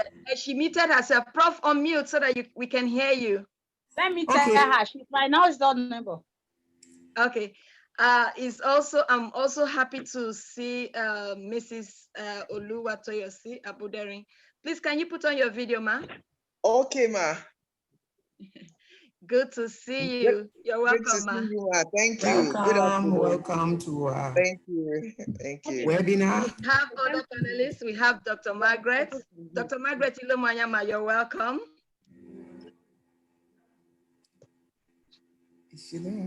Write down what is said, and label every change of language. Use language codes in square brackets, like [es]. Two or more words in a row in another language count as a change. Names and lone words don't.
[en] She muted herself. Prof, unmute so that we can hear you. Let me tell her. She's my now is not number. Okay. I'm also happy to see Mrs. Oluwatoyosi Abudering. Please, can you put on your video, ma? Okay, ma. Good to see you. You're welcome, Good to ma. see you, ma. Thank you. Welcome, Good afternoon. welcome to Thank you. Thank you. Webinar. We have other panelists. We have Dr. Margaret. Dr. Margaret Ilomanyama, you're welcome. Is she there?